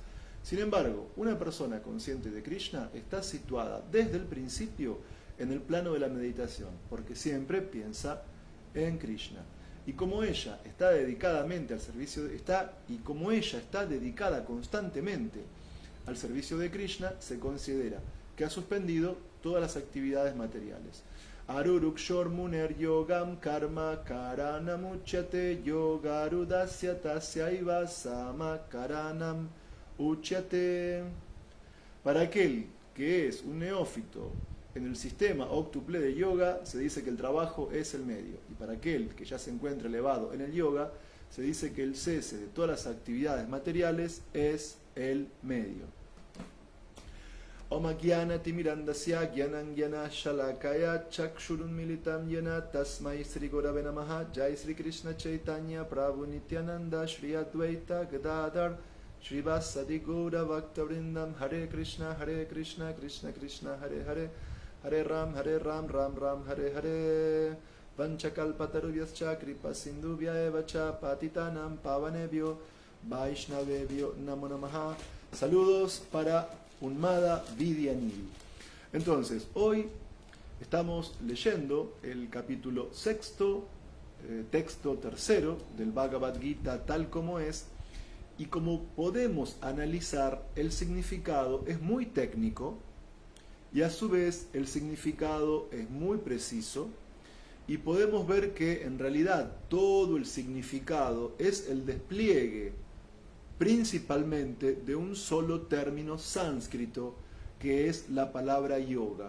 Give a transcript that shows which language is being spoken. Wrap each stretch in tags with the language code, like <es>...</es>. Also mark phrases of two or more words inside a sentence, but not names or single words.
<es>Sin embargo, una persona consciente de Krishna está situada desde el principio en el plano de la meditación, porque siempre piensa en Krishna. Y como ella está dedicadamente al servicio como ella está dedicada constantemente al servicio de Krishna, se considera que ha suspendido todas las actividades materiales.</es> <sa>आरुरुक्षोर्मुनेर्योगं कर्म कारणमुच्यते योगारूढस्य तस्यैव शमः कारणमुच्यते.</sa> <es>Para aquel que es un neófito en el sistema óctuple de yoga, se dice que el trabajo es el medio. Y para aquel que ya se encuentra elevado en el yoga, se dice que el cese de todas las actividades materiales es el medio.</es> <sa>ॐ ज्ञान तिमिरान्धस्य ज्ञानं ज्ञान शलाकया चक्षुरुन्मीलितं ज्ञान तस्मै श्री गुरवे नमः. जय श्री कृष्ण चैतन्य प्रभु नित्यानन्द श्री अद्वैत गदाधर श्रीवासादि गौर भक्तवृन्दम्. हरे कृष्ण कृष्ण कृष्ण हरे हरे हरे राम राम राम हरे हरे. वाञ्छाकल्पतरुभ्यश्च कृपा सिन्धुभ्य एव च पतितानां पावनेभ्यो वैष्णवेभ्यो नमो नमः.</sa> <es>Saludos para Unmada Vidyanidhi. Entonces, hoy estamos leyendo el capítulo 6, texto 3 del Bhagavad Gita tal como es, y como podemos analizar, el significado es muy técnico y a su vez el significado es muy preciso, y podemos ver que en realidad todo el significado es el despliegue principalmente de un solo término sánscrito, que es la palabra yoga.</es>